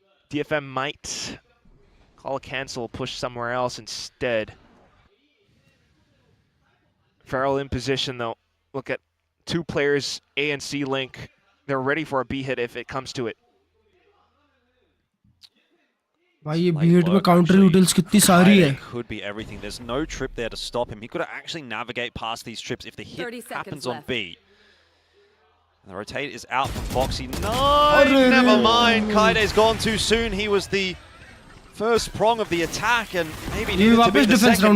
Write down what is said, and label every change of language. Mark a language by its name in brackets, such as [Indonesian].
[English] DFM might call a cancel, push somewhere else instead. Varel in position though. Look at two players, A and C link. They're ready for a B hit if it comes to it. [Hindi] भाई ये beat में [English] counter utils [Hindi] कितनी सारी है. [English] Could be everything. There's no trip there to stop him. He could actually navigate past these trips if the hit happens on B. And the rotate is out from Foxy. No, never mind. Kaide's gone too soon. He was the first prong of the attack and maybe needed to be the second.